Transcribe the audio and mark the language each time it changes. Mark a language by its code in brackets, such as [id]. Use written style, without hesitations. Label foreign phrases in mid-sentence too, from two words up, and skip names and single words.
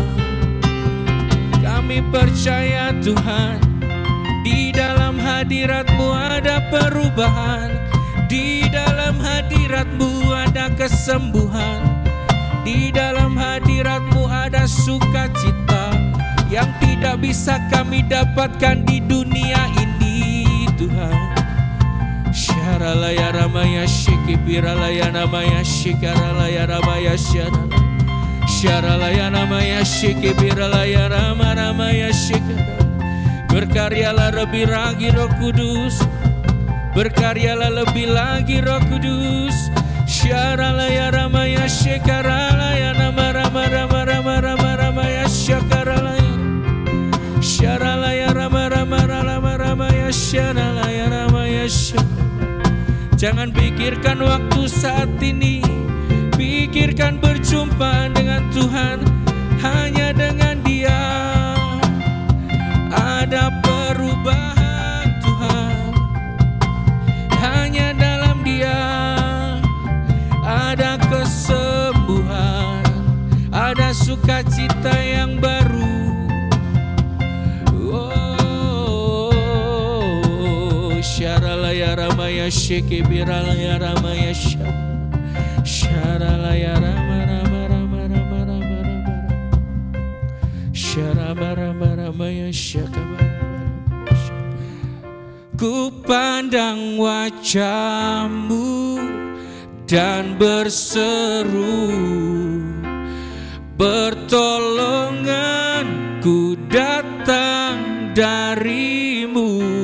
[id] Kami percaya Tuhan, di dalam hadirat-Mu ada perubahan, di dalam hadirat-Mu ada kesembuhan, di dalam hadirat-Mu ada sukacita yang tidak bisa kami dapatkan di dunia ini Tuhan. Syaralaya ramaya shikipiralaya namaya shikaralaya ramaya syaralaya, syaralaya namaya shikipiralaya ramaya shikara. Berkaryalah lebih lagi Roh Kudus, berkaryalah lebih lagi Roh Kudus. Syaralaya ramaya shikaralaya nama rama rama rama rama ramaya syakaralaya, syaralaya rama rama rama ramaya syaralaya ramaya syakara. Jangan pikirkan waktu saat ini, pikirkan berjumpa dengan Tuhan. Hanya dengan Dia ada perubahan Tuhan. Hanya dalam Dia ada kesembuhan, ada sukacita yang baru. Syaralaya ramaya sheke biralaya ramaya syaralaya rama syarabaramaya syakabara. Ku pandang wajah-Mu dan berseru, pertolonganku datang dari-Mu.